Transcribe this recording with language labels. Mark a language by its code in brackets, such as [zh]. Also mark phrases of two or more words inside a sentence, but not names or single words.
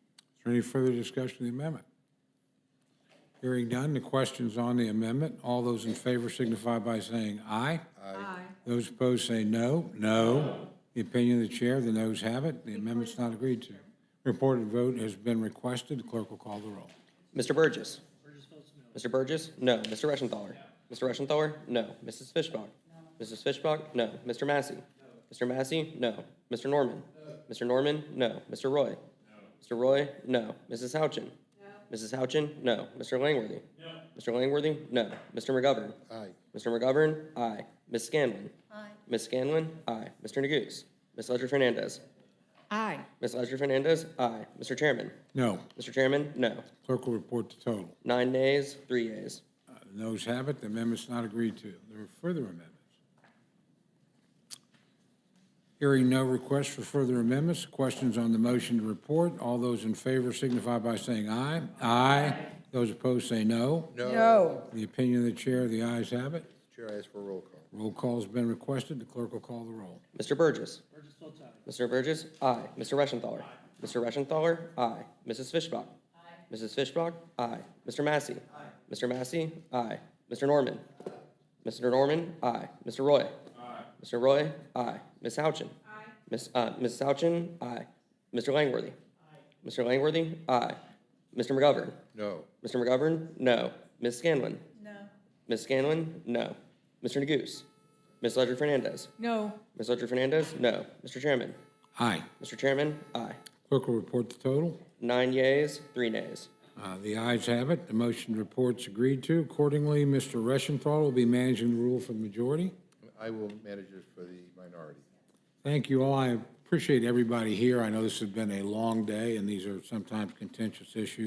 [en] Is there any further discussion of the amendment? Hearing none, the questions on the amendment. All those in favor signify by saying aye. Aye. Those opposed say no. No. The opinion of the chair, the noes have it. The amendment's not agreed to. Reported vote has been requested. The clerk will call the roll. Mr. Burgess. Mr. Burgess, no. Mr. Reschenthaler. Mr. Reschenthaler, no. Mrs. Fishbach. Mrs. Fishbach, no. Mr. Massey. Mr. Massey, no. Mr. Norman. Mr. Norman, no. Mr. Roy. Mr. Roy, no. Mrs. Houchin. Mrs. Houchin, no. Mr. Langworthy. Mr. Langworthy, no. Mr. McGovern. Aye. Mr. McGovern, aye. Ms. Scanlon. Aye. Ms. Scanlon, aye. Mr. Neguse. Ms. Ledger Fernandez. Aye. Ms. Ledger Fernandez, aye. Mr. Chairman. No. Mr. Chairman, no. Clerk will report the total. 9 nays, 3 yeas. The noes have it. The amendment's not agreed to. There are further amendments. Hearing no requests for further amendments, questions on the motion to report. All those in favor signify by saying aye. Aye. Those opposed say no. No. The opinion of the chair, the ayes have it. Chair, I ask for a roll call. Roll call has been requested. The clerk will call the roll. Mr. Burgess. Burgess votes aye. Mr. Burgess, aye. Mr. Reschenthaler. Mr. Reschenthaler, aye. Mrs. Fishbach. Mrs. Fishbach, aye. Mr. Massey. Mr. Massey, aye. Mr. Norman. Mr. Norman, aye. Mr. Roy. Mr. Roy, aye. Ms. Houchin. Ms. Houchin, aye. Mr. Langworthy. Mr. Langworthy, aye. Mr. McGovern. No. Mr. McGovern, no. Ms. Scanlon. No. Ms. Scanlon, no. Mr. Neguse. Ms. Ledger Fernandez. No. Ms. Ledger Fernandez, no. Mr. Chairman. Aye. Mr. Chairman, aye. Clerk will report the total. 9 yeas, 3 nays. The ayes have it. The motion report's agreed to. Accordingly, Mr. Reschenthal will be managing the rule for the majority. I will manage it for the minority. Thank you all. I appreciate everybody here. I know this has been a long day, and these are sometimes contentious issues.